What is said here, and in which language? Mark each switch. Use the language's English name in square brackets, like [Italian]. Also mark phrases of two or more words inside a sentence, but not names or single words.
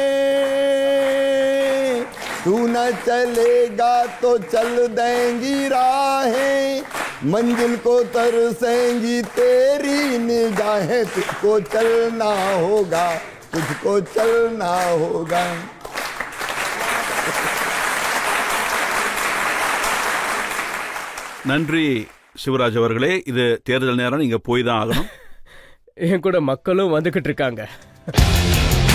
[Hindi] तू न चलेगा तो चल देंगी राहें, मंजिल को तरसेंगी तेरी निगाहें, तुझको चलना होगा, तुझको चलना होगा। [Tamil] நன்றி சிவராஜ் அவர்களே. இது தேர்தல் நேரம், நீங்க போய் தான் ஆகணும். என் கூட மக்களும் வந்துகிட்டு இருக்காங்க.